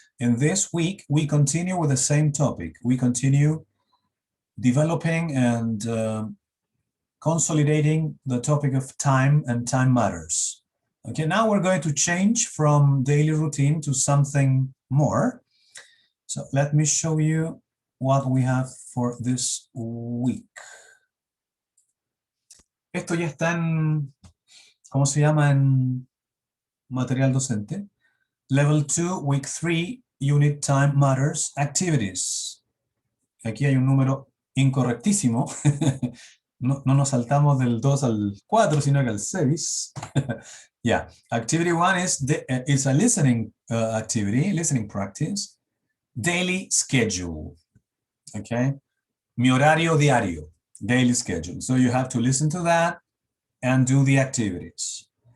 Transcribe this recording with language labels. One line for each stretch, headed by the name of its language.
English: And this week, we continue with the same topic. We continue developing and consolidating the topic of time and time matters. Okay, now we're going to change from daily routine to something more. So let me show you what we have for this week.
Spanish: Esto ya está en, ¿cómo se llama? En material docente.
English: Level 2, Week 3, Unit Time Matters, Activities.
Spanish: Aquí hay un número incorrectísimo. No nos saltamos del 2 al 4, sino que al 6.
English: Yeah, Activity 1 is a listening activity, listening practice. Daily schedule. Okay?
Spanish: Mi horario diario.
English: Daily schedule. So you have to listen to that and do the activities.